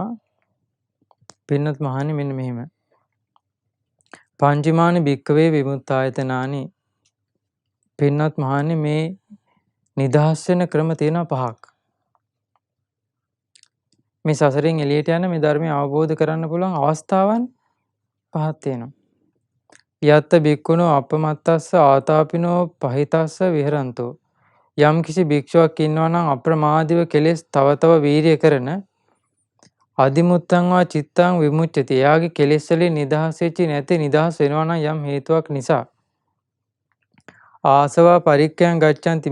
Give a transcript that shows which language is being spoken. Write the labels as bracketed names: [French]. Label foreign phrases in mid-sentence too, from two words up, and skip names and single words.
[Sinhala] පින්නත් මහණනි මෙන්න මෙහෙම. [Pali] පංචමානි භික්කවේ විමුක්තායතනානි. [Sinhala] පින්නත් මහණනි මේ නිදහස් වෙන ක්‍රම තියෙනවා 5ක්. මේ සසරින් එළියට යන මේ ධර්මය අවබෝධ කරන්න පුළුවන් අවස්ථාවන් 5ක් තියෙනවා. [Pali] යත්ත භික්ඛුනෝ අපමත්තස්ස ආතාපිනෝ පහිතස්ස විහරන්තෝ. [Sinhala] යම් කිසි භික්ෂුවක් ඉන්නවා නම් අප්‍රමාදීව කෙලෙස් තව තව වීරිය කරන [Pali] අදිමුත්තං වා චිත්තං විමුච්ඡති. [Sinhala] එයාගේ කෙලෙස් වලින් නිදහස් වෙච්චි නැති නිදහස් වෙනවා නම් යම් හේතුවක් නිසා. [Pali] ආසවා පරික්ඛයන් ගච්ඡanti.